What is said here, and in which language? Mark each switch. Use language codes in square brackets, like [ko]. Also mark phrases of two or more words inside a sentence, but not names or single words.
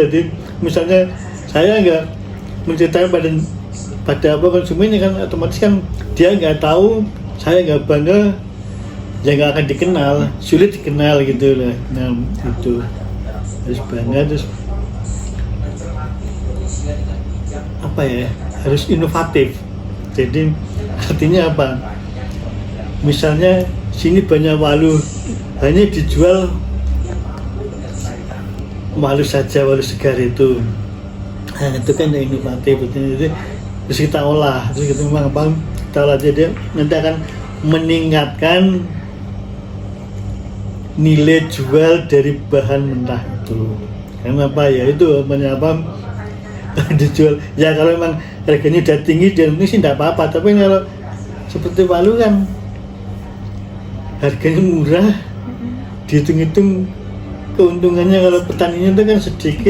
[id] Jadi misalnya saya nggak menceritakan pada konsumennya kan otomatis kan dia nggak tahu, saya nggak bangga, ya nggak akan dikenal, sulit dikenal gitu lah. Nah itu harus bangga, terus harus inovatif. Jadi artinya apa? Misalnya sini banyak waluh, hanya dijual waluh saja, waluh segar itu. Nah, itu kan inovatif. Jadi terus kita olah, terus kita kita olah, jadi nanti akan meningkatkan nilai jual dari bahan mentah itu. Karena itu dijual ya, kalau memang harganya udah tinggi dan ini sih tidak apa-apa, tapi kalau seperti waluh kan harganya murah, dihitung-hitung keuntungannya kalau petaninya itu kan sedikit.